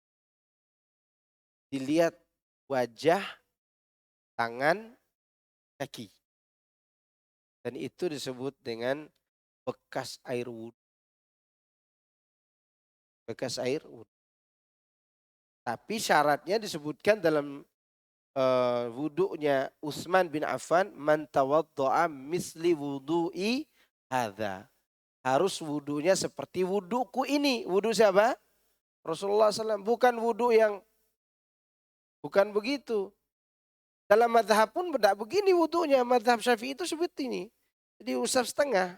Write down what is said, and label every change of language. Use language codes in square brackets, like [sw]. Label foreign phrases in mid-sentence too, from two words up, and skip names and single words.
[id] Dilihat wajah, tangan, kaki. Dan itu disebut dengan bekas air wudhu. Bekas air wudhu. Tapi syaratnya disebutkan dalam wudhunya Utsman bin Affan, [ar] من توضأ مثل وضوئي هذا. [id] Harus wudhunya seperti wudhuku ini. Wudhu siapa? Rasulullah SAW. Bukan wudhu yang bukan begitu. Dalam mazhab pun tidak begini wudhunya. Mazhab Syafi'i itu seperti ini. Jadi usap setengah.